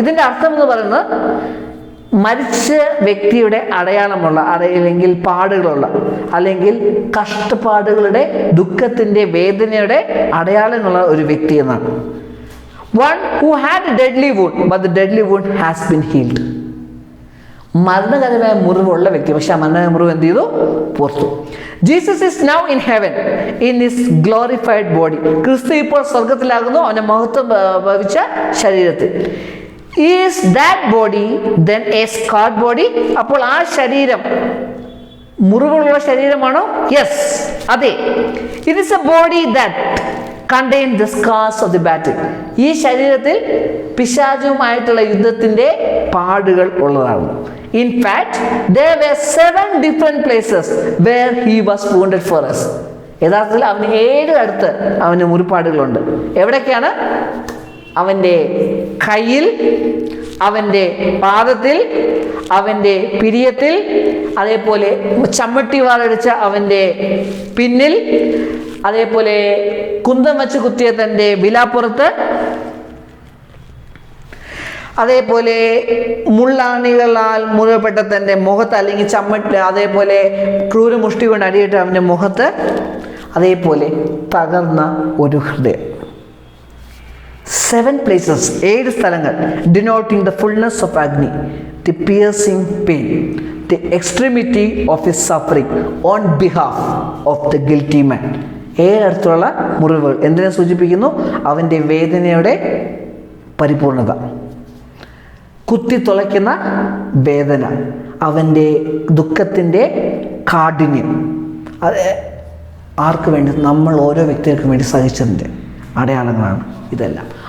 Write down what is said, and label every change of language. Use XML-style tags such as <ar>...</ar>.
<ml>ഇതിന്റെ അർത്ഥം എന്ന് പറയുന്നത് മരിച്ച വ്യക്തിയുടെ അടയാളമുള്ള, അല്ലെങ്കിൽ പാടുകളുള്ള, അല്ലെങ്കിൽ കഷ്ടപ്പാടുകളുടെ, ദുഃഖത്തിന്റെ, വേദനയുടെ അടയാളങ്ങളുള്ള ഒരു വ്യക്തി എന്നാണ്.</ml> <en>One who had a deadly wound, but the deadly wound has been healed.</en> <ml>മരണകരമായ മുറിവുള്ള വ്യക്തി, പക്ഷെ ആ മരണകരമായ മുറിവ് എന്ത് ചെയ്തു? പുറത്തു.</ml> <en>Jesus is now in heaven in his glorified body.</en> <ml>ക്രിസ്തു ഇപ്പോൾ സ്വർഗത്തിലാകുന്നു അവന്റെ മഹത്വം ഭവിച്ച ശരീരത്തിൽ.</ml> <en>Is that body then a scarred body?</en> <ml>അപ്പോൾ ആ ശരീരം മുറിവുള്ള ശരീരമാണോ? യെസ്, അതെ.</ml> <en>It is a body that contains the scars of the battle.</en> <ml>ഈ ശരീരത്തിൽ പിശാചുമായിട്ടുള്ള യുദ്ധത്തിന്റെ പാടുകൾ ഉള്ളതാണ്.</ml> <en>In fact, there were 7 different places where he was wounded for us.</en> <ml>യഥാർത്ഥത്തിൽ അവന് 7 അടുത്ത് അവന് മുറിപ്പാടുകളുണ്ട്. എവിടൊക്കെയാണ്? അവൻ്റെ കയ്യിൽ, അവൻ്റെ പാദത്തിൽ, അവൻ്റെ പിരിയത്തിൽ, അതേപോലെ ചമ്മട്ടി വാളടിച്ച അവൻ്റെ പിന്നിൽ, അതേപോലെ കുന്തം വെച്ച് കുത്തിയ തൻ്റെ വിലാപ്പുറത്ത്, അതേപോലെ മുള്ളാണികളാൽ മുറിവപ്പെട്ട തൻ്റെ മുഖത്ത്, അല്ലെങ്കിൽ ചമ്മട്ടി, അതേപോലെ ക്രൂരമുഷ്ടി കൊണ്ട് അടിയിട്ട് അവൻ്റെ മുഖത്ത്, അതേപോലെ തകർന്ന ഒരു ഹൃദയം.</ml> <en>7 places,</en> <ml>7 സ്ഥലങ്ങൾ,</ml> <en>denoting the fullness of agony, the piercing pain, the extremity of his suffering on behalf of the guilty man.</en> <ml>7 അടുത്തുള്ള മുറിവുകൾ എന്തിനെ സൂചിപ്പിക്കുന്നു? അവൻ്റെ വേദനയുടെ പരിപൂർണത, കുത്തിത്തുളയ്ക്കുന്ന വേദന, അവൻ്റെ ദുഃഖത്തിൻ്റെ കാഠിന്യം. അത് ആർക്ക് വേണ്ടി? നമ്മൾ ഓരോ വ്യക്തികൾക്കും വേണ്ടി സഹിച്ചതിൻ്റെ അടയാളങ്ങളാണ് ഇതെല്ലാം.</ml>